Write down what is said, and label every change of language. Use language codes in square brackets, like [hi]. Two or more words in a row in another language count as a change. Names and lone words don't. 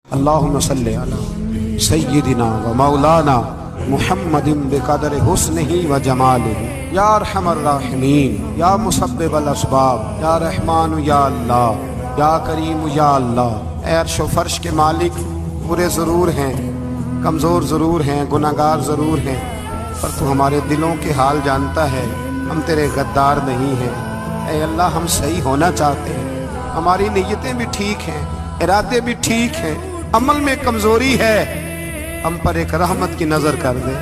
[ar] اللهم صل على سيدنا ومولانا محمد بقدر حسنه وجماله يا أرحم الراحمين يا مسبب الأسباب يا رحمن يا الله يا كريم يا الله. [hi] ए अर्श व फर्श के मालिक, बुरे ज़रूर हैं, कमज़ोर ज़रूर हैं, गुनाहगार ज़रूर हैं, पर तू हमारे दिलों के हाल जानता है। हम तेरे गद्दार नहीं हैं। ए अल्लाह, हम सही होना चाहते हैं, हमारी नीयतें भी ठीक हैं, इरादे भी ठीक हैं, अमल में कमज़ोरी है, हम पर एक रहमत की नज़र कर दे।